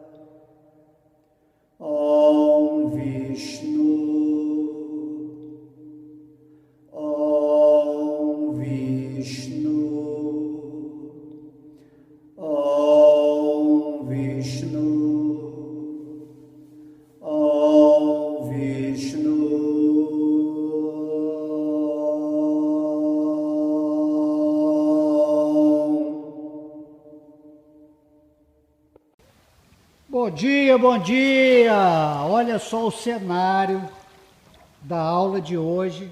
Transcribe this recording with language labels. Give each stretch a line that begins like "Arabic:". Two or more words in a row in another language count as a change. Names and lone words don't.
Sanskrit: Om Vishnu Om Vishnu Om Vishnu Om Vishnu.
Portuguese: Bom dia, bom dia! Olha só o cenário da aula de hoje.